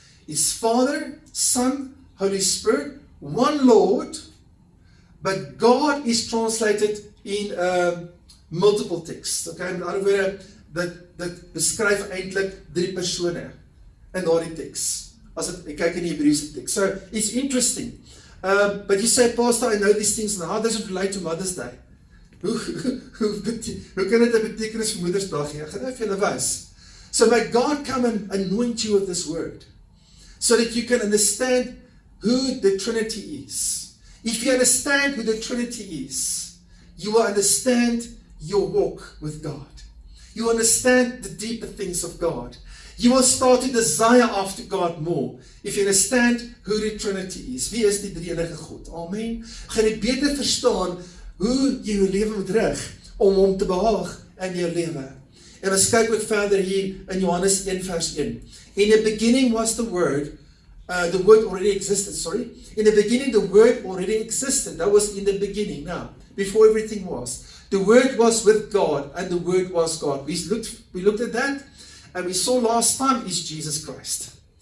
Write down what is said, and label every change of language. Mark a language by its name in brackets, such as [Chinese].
[English] It's Father, Son, Holy Spirit, one Lord, but God is translated in multiple texts. [Afrikaans] Okay? Met ander woorde, dit beskryf eintlik drie persone in daardie teks. As ek kyk in die Hebreëse teks. [English] So, it's interesting. But you say, Pastor, I know these things, and how does it relate to Mother's Day? [Afrikaans] Hoe kan dit 'n betekenis vir Moedersdag gee? Ek gaan nou vir julle wys. [English] So may God come and anoint you with this word, so that you can understand who the Trinity is. If you understand who the Trinity is, you will understand your walk with God. You will understand the deeper things of God. You will start to desire after God more, if you understand who the Trinity is. [Afrikaans] Wie is die drie-enige God? Amen. Gaan jy beter verstaan hoe jy jou lewe moet rig om hom te behaag in jou lewe. En ons kyk ook verder hier in Johannes 1 vers 1. [English] In the beginning was the word already existed, sorry. In the beginning the word already existed. That was in the beginning. Now, before everything was. The word was with God and the word was God. We looked at that and we saw last time is Jesus Christ.